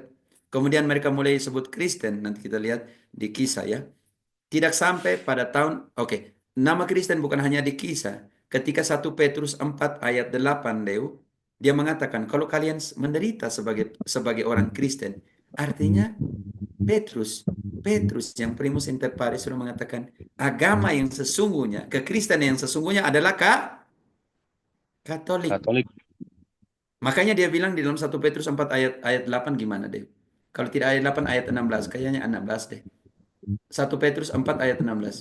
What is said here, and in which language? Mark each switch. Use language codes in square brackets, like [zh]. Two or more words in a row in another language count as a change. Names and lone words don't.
[id] Kemudian mereka mulai sebut Kristen, nanti kita lihat di Kisah ya. Tidak sampai pada tahun, nama Kristen bukan hanya di Kisah. Ketika 1 Petrus 4 ayat 8, Deu, dia mengatakan kalau kalian menderita sebagai orang Kristen, artinya Petrus yang [la] primus inter pares [id] sudah mengatakan agama yang sesungguhnya, kekristenan yang sesungguhnya adalah Katolik. Makanya dia bilang di dalam 1 Petrus 4 ayat 8 gimana deh? Kalau tidak ayat 8 ayat 16, kayaknya 16 deh. 1 Petrus 4 ayat 16.